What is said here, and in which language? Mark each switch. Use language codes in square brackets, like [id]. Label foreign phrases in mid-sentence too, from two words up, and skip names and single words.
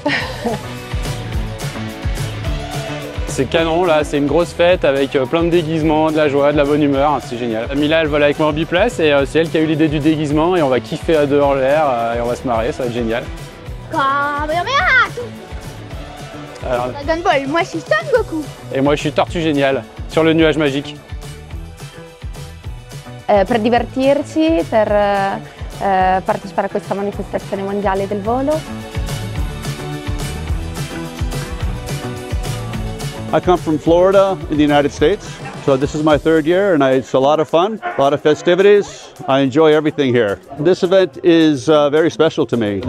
[fr] C'est canon là, c'est une grosse fête avec plein de déguisements, de la joie, de la bonne humeur, c'est génial. Mila elle vole avec moi en biplace et c'est elle qui a eu l'idée du déguisement et on va kiffer à dehors l'air et on va se marrer, ça va être génial. Alors, Dragon Ball, moi je suis Son Goku. Et moi je suis Tortue Géniale, sur le nuage magique. [it] Per divertirci, per partecipare a questa manifestazione mondiale del volo. [en] I come from Florida in the United States, so this is my third year and it's a lot of fun, a lot of festivities. I enjoy everything here. This event is very special to me.